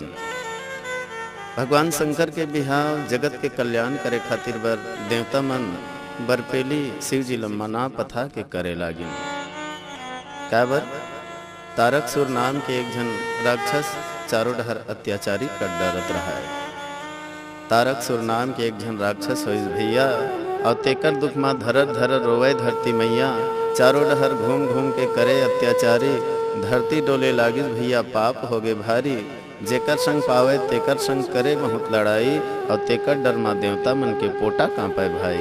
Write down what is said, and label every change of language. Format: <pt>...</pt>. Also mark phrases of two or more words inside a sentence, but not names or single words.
<hne>भगवान शंकर के बिहाव जगत के कल्याण करे खातिर बर देवता मन बरपेली शिव जी लम्मना पथा के करे लागिन। काबर तारकसुर नाम के एक जन राक्षस चारों डहर अत्याचारी कर डरत रहा है। तारकसुर नाम के एक जन राक्षस हो भैया और तेकर दुख माँ धरर धरर रोवे धरती मैया, चारों डहर घूम घूम के करे अत्याचारी, धरती डोले लागिस भैया पाप हो गए भारी, जेकर संग पावे तेकर संग करे बहुत लड़ाई, और तेकर डर माँ देवता मन के पोटा कांपे भाई।</hne>